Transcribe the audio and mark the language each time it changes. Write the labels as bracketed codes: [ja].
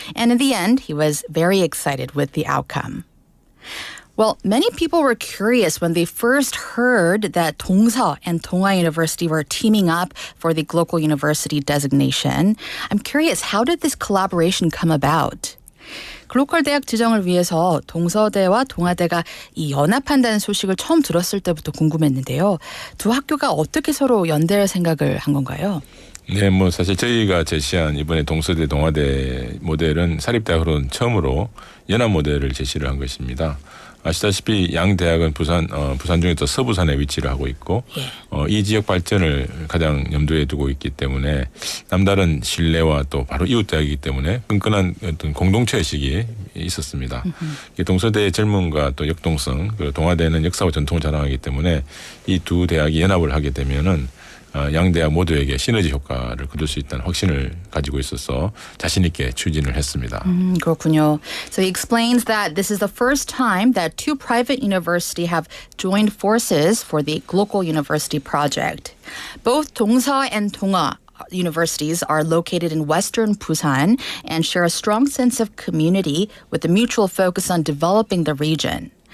[en] And in the end, he was very excited with the outcome. Well, many people were curious when they first heard that Dongsa and Donghua University were teaming up for the Global University designation. I'm curious, how did this collaboration come about? [ko] 글로컬 대학 지정을 위해서 동서대와 동아대가 이 연합한다는 소식을 처음 들었을 때부터 궁금했는데요. 두 학교가 어떻게 서로 연대할 생각을 한 건가요? 네, 사실 저희가 제시한 이번에 동서대, 동아대 모델은 사립대학으로는 처음으로 연합 모델을 제시를 한 것입니다. 아시다시피 양 대학은 부산 중에서 서부산에 위치를 하고 있고 이 지역 발전을 가장 염두에 두고 있기 때문에 남다른 신뢰와 또 바로 이웃 대학이기 때문에 끈끈한 어떤 공동체 의식이 있었습니다. 동서대의 젊음과 또 역동성 그리고 동아대는 역사와 전통을 자랑하기 때문에 이 두 대학이 연합을 하게 되면은 양 대학 모두에게 시너지 효과를 거둘 수 있다는 확신을 가지고 있어서 자신 있게 추진을 했습니다. 그렇군요. [en] So he explains that this is the first time that two private universities have joined forces for the local university project. Both 동서 and 동아 universities are located in western Busan and share a strong sense of community with a mutual focus on developing the region.